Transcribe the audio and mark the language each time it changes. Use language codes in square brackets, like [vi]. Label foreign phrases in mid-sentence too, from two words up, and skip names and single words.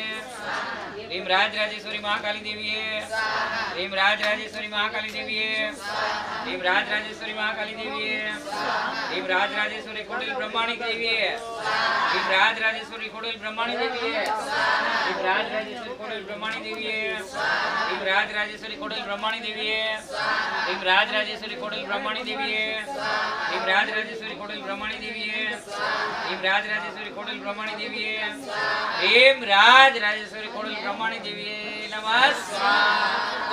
[sa] સ્વાહા ભીમરાજ રાજેશ્વરી મહાકાલી દેવીએ સ્વાહા ભીમરાજ રાજેશ્વરી મહાકાલી દેવીએ સ્વાહા ભીમરાજ રાજેશ્વરી મહાકાલી દેવીએ સ્વાહા ભીમરાજ રાજેશ્વરી કોડલ બ્રહ્માણી દેવીએ સ્વાહા ભીમરાજ રાજેશ્વરી કોડલ બ્રહ્માણી દેવીએ સ્વાહા ભીમરાજ રાજેશ્વરી કોડલ બ્રહ્માણી દેવીએ સ્વાહા राजराजेश्वरी कोडल ब्रह्माणी देवीए ह्रीं राजराजेश्वरी कोडल ब्रह्माणी देवीए ह्रीं राजराजेश्वरी कोडल ब्रह्माणी देवीए ह्रीं राजराजेश्वरी कोडल ब्रह्माणी देवीए ह्रीं राजराजेश्वरी कोडल ब्रह्माणी देवीए नमः स्वाहा।